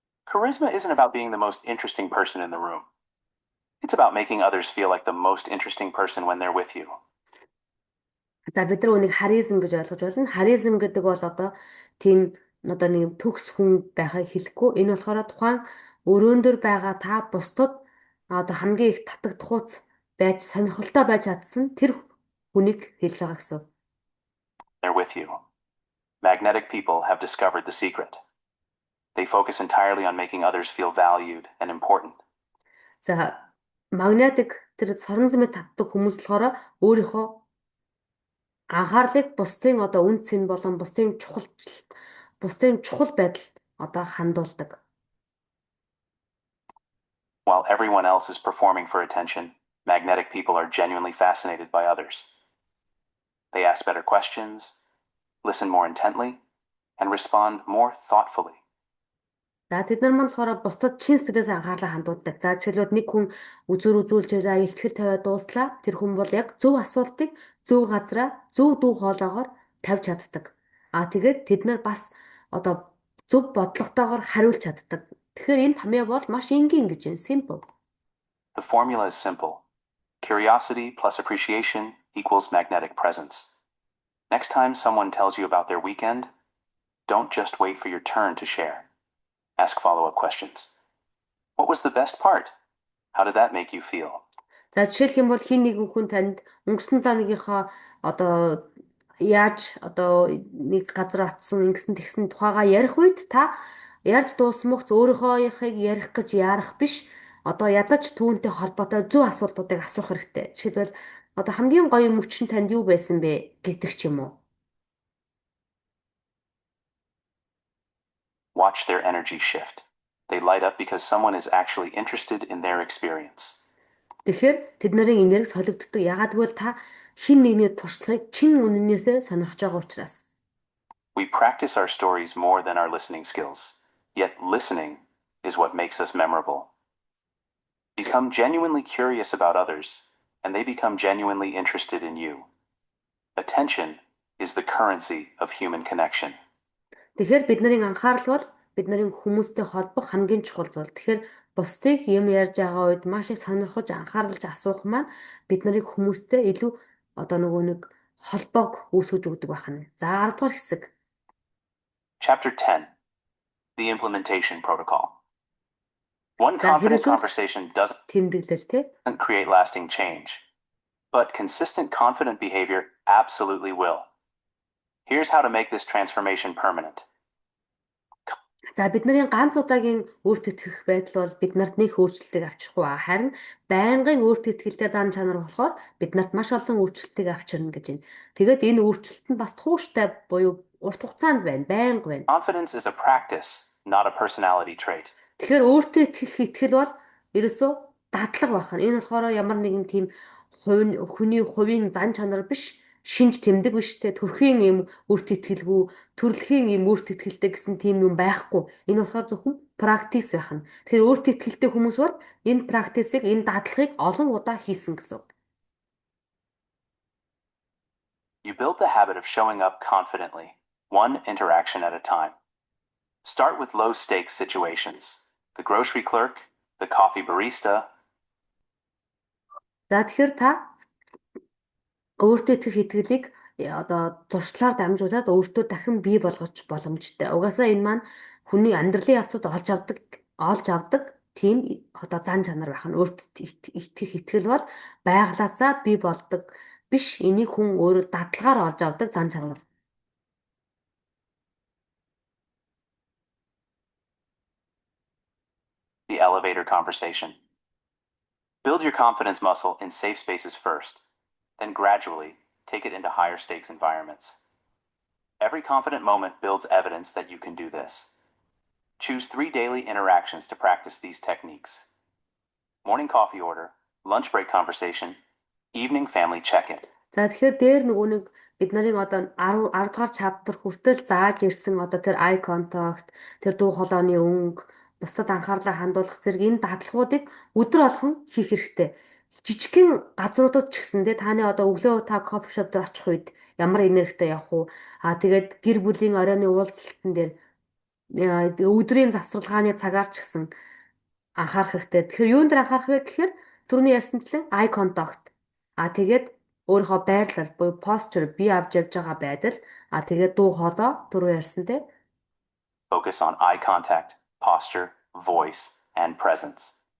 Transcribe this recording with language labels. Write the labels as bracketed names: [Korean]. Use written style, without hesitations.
[English] Charisma isn't about being the most interesting person in the room. It's about making others feel like the most interesting person when they're with you. [Mongolian] За бид нар үнийг харизм гэж ойлгож байна. Харизм гэдэг бол одоо тийм одоо нэг төгс хүн байхыг хэлэхгүй. Энэ болохоор тухайн өрөөндөр байгаа та бусдад одоо хамгийн их татагдахуйц байж сонирхолтой байж чадсан тэр хүнийг хэлж байгаа гэсэн. [English] They're with you. Magnetic people have discovered the secret. They focus entirely on making others feel valued and important. [Mongolian] За магнетик тэр соронзмэд татдаг хүмүүс болохоор өөрийнхөө анхаарлыг бусдын одоо үн цэн болон бусдын чухал байдал одоо хандуулдаг. [English] While everyone else is performing for attention, magnetic people are genuinely fascinated by others. They ask better questions, listen more intently, and respond more thoughtfully. [Mongolian] За тэд нар болохоор бусдад чин сэтгэлээс анхаарлаа хандуулдаг. За жишээлбэл нэг хүн үзүүлж байгаа ихтгэл тавиад дууслаа. Тэр хүн бол яг зөв асуултыг зөв газараа зөв дуу хоолойгоор тавьж чаддаг. Тэгээд тэд нар бас одоо зөв бодлоготойгоор хариулж чаддаг. Тэгэхээр энэ томьёо бол маш энгийн гэж байна. [English] Simple. The formula is simple. Curiosity plus appreciation equals magnetic presence. Next time someone tells you about their weekend, don't just wait for your turn to share. Ask follow-up questions. What was the best part? How did that make you feel? [Mongolian] За жишээлх юм бол хин нэгэн хүн танд өнгөрсөн 7 өнөөгийнхөө одоо яаж одоо нэг газар очсон ингэсэн тэгсэн тухайгаа ярих үед та ярьж дуусмагц өөрийнхөөхийг ярих гэж яарах биш. Одоо ядаж түүнтэй холбоотой зөв асуултуудыг асуух хэрэгтэй. Жишээлбэл одоо хамгийн гоё мөчн танд юу байсан бэ гэдэг ч юм уу. [English] Watch their energy shift. They light up because someone is actually interested in their experience. [Mongolian] Тэгэхээр тэд нарын энерги солигддог. Ягаад гэвэл та хин нэгний туршлагыг чин үнэнээсээ сонирхож байгаа учраас. [English] We practice our stories more than our listening skills. Yet listening is what makes us memorable. Become genuinely curious about others, and they become genuinely interested in you. Attention is the currency of human connection. [Mongolian] Тэгэхээр бидний анхаарал бол бидний хүмүүстэй холбох хамгийн чухал зүйл. Тэгэхээр бусдыг юм ярьж байгаа үед маш их сонирхож анхааралж асуух маань бидний хүмүүстэй илүү одоо нэг холбоог үүсгэж өгдөг байна. За 10 дугаар хэсэг. [English] Chapter 10. The Implementation Protocol. One confident conversation doesn't create lasting change, but consistent confident behavior absolutely will. Here's how to make this transformation permanent. [Mongolian] За бидний ганц удаагийн өөртөө итгэх байдал бол биднэрт нэг өөрчлөлтийг авчрахгүй ба харин байнгын өөртөө итгэлтэй зан чанар болохоор биднэрт маш олон өөрчлөлтийг авчирна гэж байна. Тэгээд энэ өөрчлөлт нь бас тууштай буюу урт хугацаанд байна, байнга байна. [English] Confidence is a practice, not a personality trait. [Mongolian] Тэгэхээр өөртөө итгэх итгэл бол ерөөсөө дадлага байна. Энэ болохоор ямар нэгэн тийм хүний хувийн зан чанар биш. Шинж тэмдэг биш те төрхийн юм өөртөө итгэлгүй төрөлхийн юм өөртөө итгэлтэй гэсэн тийм юм байхгүй. Энэ болохоор зөвхөн практис байх нь. Тэгэхээр өөртөө итгэлтэй хүмүүс бол энэ практисыг энэ дадлагыг олон удаа хийсэн гэсэн. [English] You build the habit of showing up confidently, one interaction at a time. Start with low stakes situations. The grocery clerk, the coffee barista. [Mongolian] За тэгэхээр та өөртөө итгэх итгэлийг одоо зуршлаар дамжуулаад өөртөө дахин бий болгож боломжтой. Угаасаа энэ маань хүний амьдралын явцад олж авдаг тийм одоо зан чанар байх нь. Өөртөө итгэх итгэл бол байглаасаа бий болдог биш. Энийг хүн өөрөө дадлагаар олж авдаг зан чанар. [English] The elevator conversation. Build your confidence muscle in safe spaces first. Then gradually take it into higher stakes environments. Every confident moment builds evidence that you can do this. Choose 3 daily interactions to practice these techniques. Morning coffee order, lunch break conversation, evening family check-in. [Mongolian] За тэгэхээр дээр нэг бид нарын одоо 10 дугаар чаптер хүртэл зааж ирсэн одоо тэр eye contact, тэр дуу хоолойны өнгө, бусдад анхаарлаа хандуулах зэрэг энэ дадлагуудыг өдөр болгон хийх хэрэгтэй. Жижигхэн газруудад ч гэсэн таны одоо өглөө та кофе шоп дээр очих үед ямар энергитэй явах уу? Тэгээд гэр бүлийн оройны уулзалтан дээр өдрийн завсарлагын цагаар ч гэсэн анхаарах хэрэгтэй. Тэгэхээр юунд дээр анхаарах вэ гэхээр түрүүний ярьсанчлан eye contact. Тэгээд өөрийнхөө байрлал буюу posture бие авч явж байгаа байдал. Тэгээд дуу хоолой түрүү ярьсантэй. [English] Focus on eye contact, posture, voice, and presence.